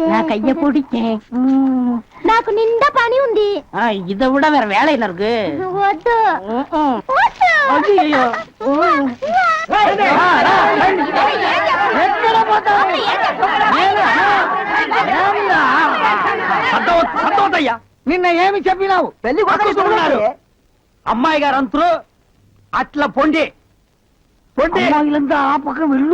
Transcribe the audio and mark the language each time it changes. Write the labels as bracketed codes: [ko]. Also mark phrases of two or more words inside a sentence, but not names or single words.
[ta] கைய பிடிச்சேன். [te] నాకు నిండా పని ఉంది. [ta] இதை விட வேற வேலை என்ன இருக்கு? [te] వద్దు. [ta] ஐயோ [te] సంతోషయ్యా నిన్న ఏమి చెప్పినావు? పెళ్లి కొడుకున్నారు అమ్మాయి గారు అంతరు అట్లా పొండి పొండి ఆ పక్కన వెళ్ళు.